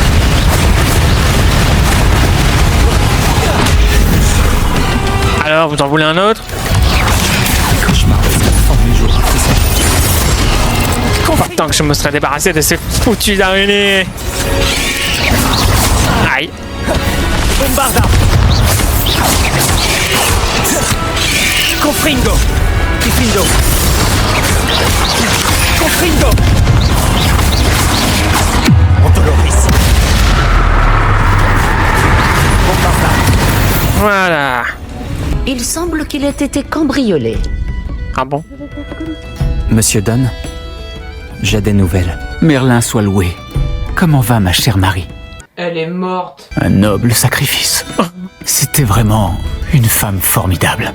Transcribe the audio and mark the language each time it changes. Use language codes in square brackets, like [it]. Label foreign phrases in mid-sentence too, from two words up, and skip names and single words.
[fr] Alors, vous en voulez un autre? Cauchemar, c'est la forme du jour. Pas tant que je me serais débarrassé de ces foutus araignées. Aïe. Bombarda! Confringo! Confringo! Confringo! Montoloris! Bombarda! Voilà. Il semble qu'il ait été cambriolé. Ah bon? Monsieur Dunn, j'ai des nouvelles. Merlin soit loué. Comment va ma chère Marie? Elle est morte. Un noble sacrifice. C'était vraiment une femme formidable.